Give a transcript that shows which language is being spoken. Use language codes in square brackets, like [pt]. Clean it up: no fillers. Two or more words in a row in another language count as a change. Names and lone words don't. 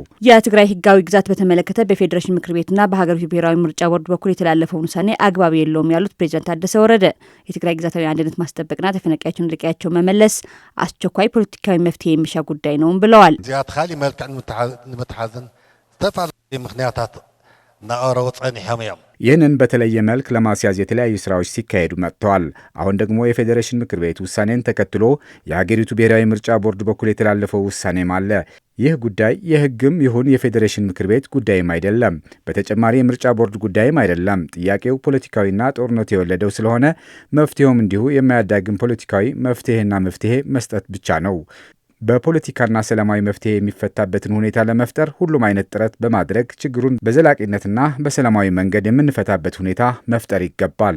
[am] የትግራይ ህጋዊ ግዛት በተመለከተ በፌዴሬሽን ምክር ቤትና በሀገሪቱ ብሔራዊ ምርጫ ቦርድ በኩል የተላለፈውን ውሳኔ አግባብ የለውም ያሉት ፕሬዚዳንት ታደሰ ወረደ የትግራይ ግዛታዊ አንድነት ማስጠበቅና ተፈናቃዮችን ወደ ቀያቸው መመለስ አስቸኳይ ፖለቲካዊ መፍትሄ የሚሻ ጉዳይ ነውም ብለዋል። [ti] ዚያት ካሊ መልክዕ ንምትሓዝን ዝተፈላለዩ ምክንያታት ናቀረቡ ጸኒሖም እዮም። [am] ይህንን በተለየ መልክ ለማስያዝ የተለያዩ ስራዎች ሲካሄዱ መጥተዋል። አሁን ደግሞ የፌዴሬሽን ምክር ቤት ውሳኔን ተከትሎ የሀገሪቱ ብሔራዊ ምርጫ ቦርድ በኩል የተላለፈው ውሳኔም አለ። ይህ ጉዳይ የህግም ይሁን የፌዴሬሽን ምክር ቤት ጉዳይም አይደለም። በተጨማሪ የምርጫ ቦርድ ጉዳይም አይደለም። ጥያቄው ፖለቲካዊና ጦርነቱ የወለደው ስለሆነ መፍትሄውም እንዲሁ የማያዳግም ፖለቲካዊ መፍትሄ መስጠት ብቻ ነው። በፖለቲካና ሰላማዊ መፍትሄ የሚፈታበትን ሁኔታ ለመፍጠር ሁሉም አይነት ጥረት በማድረግ ችግሩን በዘላቂነትና በሰላማዊ መንገድ የምንፈታበት ሁኔታ መፍጠር ይገባል።